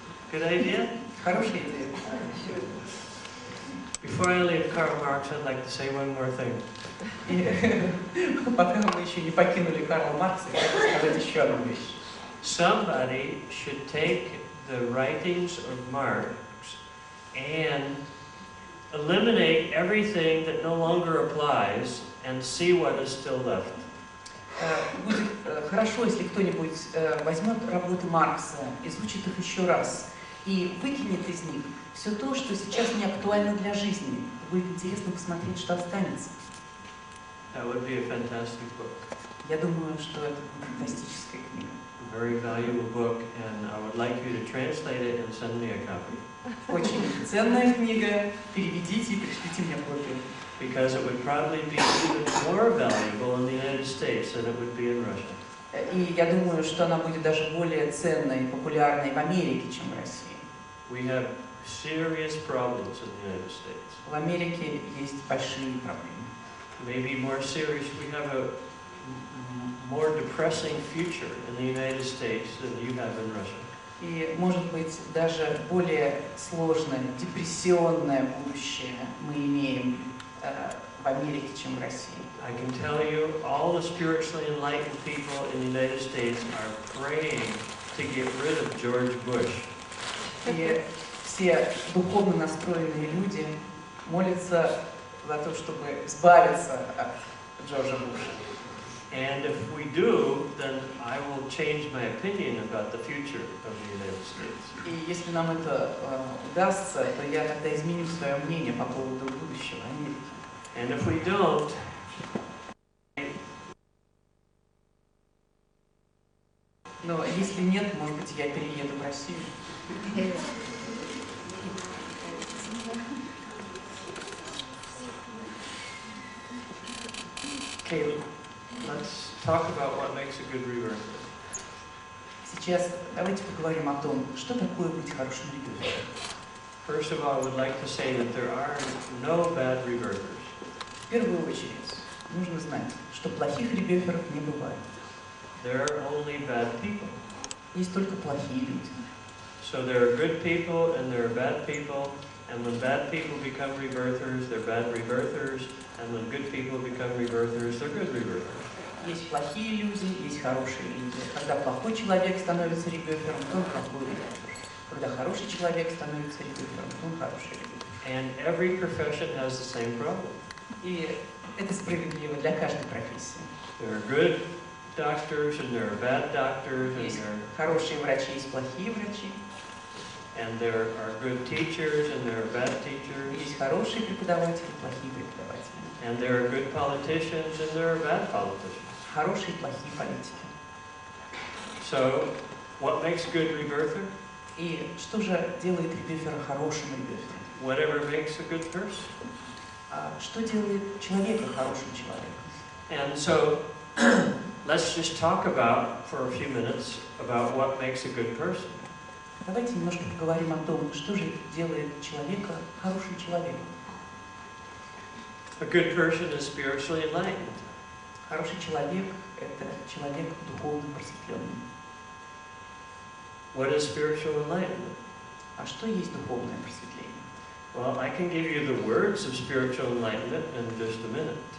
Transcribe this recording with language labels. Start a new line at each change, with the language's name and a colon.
English: Good idea?
Russian: Хорошая идея.
English: Before I leave Karl Marx, I'd like to say one more thing.
Russian: И пока мы еще не покинули Карла Маркса, я хочу сказать еще одну вещь.
English: Somebody should take the writings of Marx and eliminate everything that no longer applies and see what is still left.
Russian: Будет хорошо, если кто-нибудь возьмет работы Маркса, изучит их еще раз и выкинет из них все то, что сейчас не актуально для жизни. Будет интересно посмотреть, что останется.
English: That would be a fantastic book.
Russian: Я думаю, что это фантастическая книга.
English: A very valuable book, and I would like you to translate it and send me a copy.
Russian: Очень ценная книга. Переведите и пришлите мне копию.
English: Because it would probably be even more valuable in the United States than it would be in Russia.
Russian: И я думаю, что она будет даже более ценной и популярной в Америке, чем в России.
English: We have serious problems in the United States.
Russian: В Америке есть большие проблемы.
English: Maybe more serious, we have a more depressing future in the United States than you have in Russia.
Russian: И, может быть, даже более сложное, депрессионное будущее мы имеем в Америке, чем в России.
English: I can tell you, all the spiritually enlightened people in the United States are praying to get rid of George Bush.
Russian: И все духовно настроенные люди молятся за то, чтобы избавиться от Джорджа Буша.
English: And if we do, then I will change my opinion about the future of the United States.
Russian: И если нам это удастся, то я тогда изменю свое мнение по поводу будущего Америки.
English: And if we don't,
Russian: Но если нет, может быть, я перееду в Россию.
English: okay, let's talk about what makes a good rebirth.
Russian: Сейчас давайте поговорим о том, что такое быть хорошим ребенком.
English: First of all, I would like to say that there are no bad rebirthers.
Russian: В первую очередь, нужно знать, что плохих ребёферов не бывает.
English: There are only bad people.
Russian: Есть только плохие люди.
English: So there are good people and there are bad people, and when bad people become rebirthers, they're bad rebirthers, and when good people become rebirthers, they're good rebirthers.
Russian: Есть плохие люди, есть хорошие люди. Когда плохой человек становится ребёфером, то он плохой ребёфер. Когда хороший человек становится ребёфером, то он хороший ребёфер.
English: And every profession has the same problem.
Russian: И это справедливо для каждой профессии.
English: There are good doctors and there are bad doctors and
Russian: Есть
English: there
Russian: хорошие врачи, есть плохие врачи.
English: and there are good teachers and there are bad teachers.
Russian: Есть хорошие преподаватели, плохие преподаватели.
English: And there are good politicians and there are bad politicians.
Russian: Хорошие и плохие политики.
English: So, what makes a good rebirther?
Russian: И что же делает Ребёфера хорошим Ребёфером?
English: Whatever makes a good person.
Russian: А что делает человека хорошим человеком?
English: And so, let's just talk about, for a few minutes, about what makes a good person.
Russian: Давайте немножко поговорим о том, что же делает человека хорошим человеком.
English: A good person is spiritually enlightened.
Russian: Хороший человек – это человек духовно просветленный.
English: What is spiritual enlightenment?
Russian: А что есть духовное просветление?
English: Well, I can give you the words of spiritual enlightenment in just a minute.